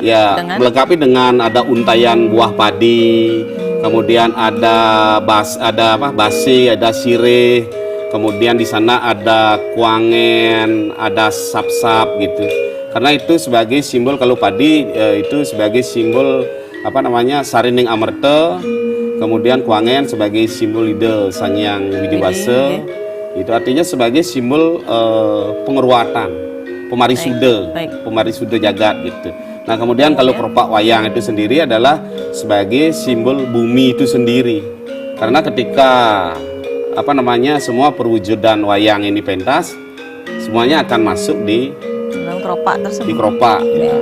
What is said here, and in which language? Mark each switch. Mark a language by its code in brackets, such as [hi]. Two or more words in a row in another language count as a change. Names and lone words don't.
[id] melengkapi dengan ada untayan buah padi, kemudian ada basi, ada sirih, kemudian di sana ada kuangen, ada sap-sap gitu. Karena itu sebagai simbol, kalau padi itu sebagai simbol Sarining Amerta, kemudian kuangen sebagai simbol ide Sangyang Widiwasa. Itu artinya sebagai simbol pengeruatan, pemarisuda jagat gitu. Nah, kemudian kalau keropak wayang itu sendiri adalah sebagai simbol bumi itu sendiri. Karena ketika semua perwujudan wayang ini pentas, semuanya akan masuk di keropak tersebut. Di keropak. Ya.